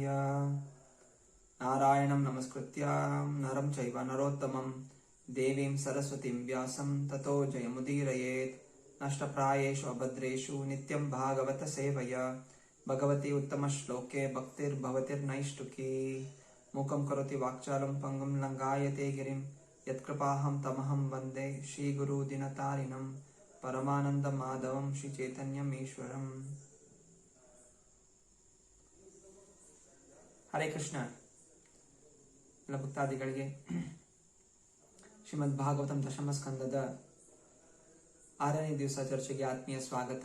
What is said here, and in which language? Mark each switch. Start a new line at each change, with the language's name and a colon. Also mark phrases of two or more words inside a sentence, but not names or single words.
Sanskrit: ನಾರಾಯಣಂ ನಮಸ್ಕೃತ್ಯ ನರಂ ಚೈವ ನರೋತ್ತಮಂ ದೇವೀಂ ಸರಸ್ವತಿಂ ವ್ಯಾಸಂ ತತೋ ಜಯಮುದೀರಯೇತ್. ನಷ್ಟಪ್ರಾಯೇಷು ಅಭದ್ರೇಷು ನಿತ್ಯಂ ಭಾಗವತ ಸೇವಯ ಭಗವತಿ ಉತ್ತಮ ಶ್ಲೋಕೆ ಭಕ್ತಿರ್ಭವತಿರ್ನೈಷ್ಟುಕಿ. ಮೂಕಂ ಕರೋತಿ ವಾಕ್ಚಾಲಂ ಪಂಗುಂ ಲಂಘಾಯತೆ ಗಿರಿಂ ಯತ್ಕೃಪಾಹಂ ತಮಹಂ ವಂದೇ ಶ್ರೀಗುರು ದಿನತಾರಿಣಂ ಪರಮಾನಂದ ಮಾಧವಂ ಶ್ರೀ ಚೈತನ್ಯಂ ಈಶ್ವರಂ. ಹರೇ ಕೃಷ್ಣ.
Kannada: ಎಲ್ಲ ಭಕ್ತಾದಿಗಳಿಗೆ ಶ್ರೀಮದ್ ಭಾಗವತಂ ದಶಮ ಸ್ಕಂದದ 6ನೇ ದಿವಸ ಚರ್ಚೆಗೆ ಆತ್ಮೀಯ ಸ್ವಾಗತ.